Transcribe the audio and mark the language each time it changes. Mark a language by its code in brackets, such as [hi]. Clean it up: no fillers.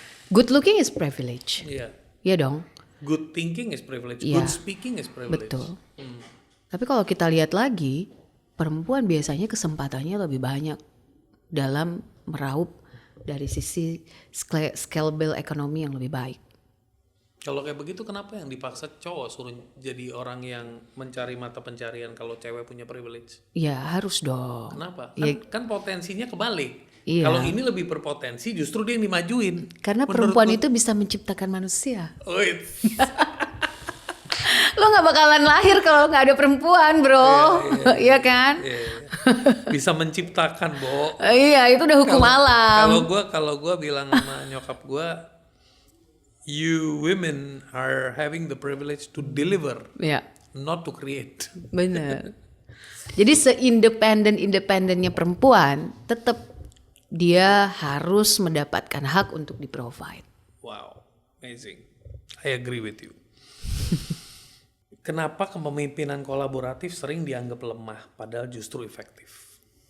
[en] Good looking is privilege. [id] Iya. Iya dong. [en] Good thinking is privilege. [id] Iya. [en] Good speaking is privilege. [id] Betul. Tapi kalau kita lihat lagi, perempuan biasanya kesempatannya lebih banyak dalam meraup dari sisi scalable ekonomi yang lebih baik. Kalau kayak begitu kenapa yang dipaksa cowok suruh jadi orang yang mencari mata pencarian kalau cewek punya privilege? Ya harus dong. Kenapa? Ya, Kan potensinya kebalik. Iya. Kalau ini lebih berpotensi justru dia yang dimajuin. karena perempuan itu bisa menciptakan manusia. Oh, Lo gak bakalan lahir kalau gak ada perempuan bro. Iya kan? bisa menciptakan, Bo. Iya, itu udah hukum alam. Kalau gua bilang sama nyokap gua, [en] you women are having the privilege to deliver, [id] Iya, [en] not to create. [id] bener. Jadi seindependen-independennya perempuan, tetap dia harus mendapatkan hak untuk di-provide. [en] Wow, amazing. I agree with you. [id] Kenapa kepemimpinan kolaboratif sering dianggap lemah padahal justru efektif?